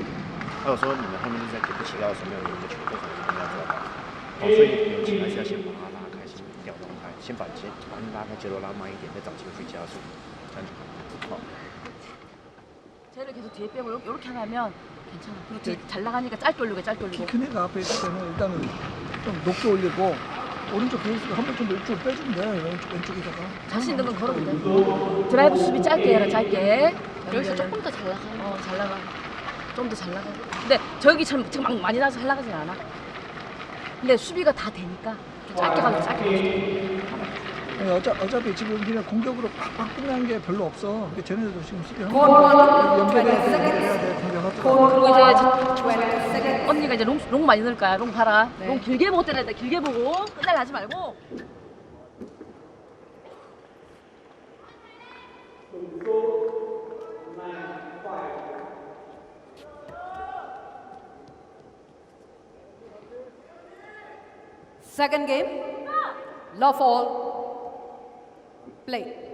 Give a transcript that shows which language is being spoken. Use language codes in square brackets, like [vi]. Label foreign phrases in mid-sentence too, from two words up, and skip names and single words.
[zh] 还有说你们后面就是在给不起高的时候没有你们的球多少你们要做到，所以友情还是要先把它拉开，先调动开，先把你拉开节奏拉慢一点，再找机会去加速，这样就好。 [ko] 쟤를 계속 뒤에 빼고 이렇게 하면 괜찮아. 그리고 뒤에 잘 나가니까 짤 돌리고 짤 돌리고. 키 큰 애가 앞에 있을 때는 일단은 좀 높게 올리고 오른쪽 베이스가 한 번 좀 이쪽으로 빼주면 돼. 왼쪽에다가. 자신 있는 건 걸어도 돼. 드라이브 수비 짧게 해라, 짧게. 여기서 조금 더 잘 나가. 잘 나가. 좀 더 잘 나가. 근데 저기처럼 지금 막 많이 나서 잘 나가진 않아. 근데 수비가 다 되니까 짧게 가면 짧게 가면 아니, 어차피 지금 우리는 공격으로 팍팍 끝나는 게 별로 없어. 그러니까 쟤네들도 지금 수비하는 [en] Court one, [ko] 연결해야 [en] 20 [ko] 돼. [en] seconds. [ko] 공격하더라고. [en] Court [ko] 그리고 이제 [en] 20 seconds. [ko] 언니가 이제 롱 많이 넣을 거야. 롱 봐라. 네. 롱 길게 보고 때려야 돼. 길게 보고. 끝날 하지 말고. [en] Second game, love all, play.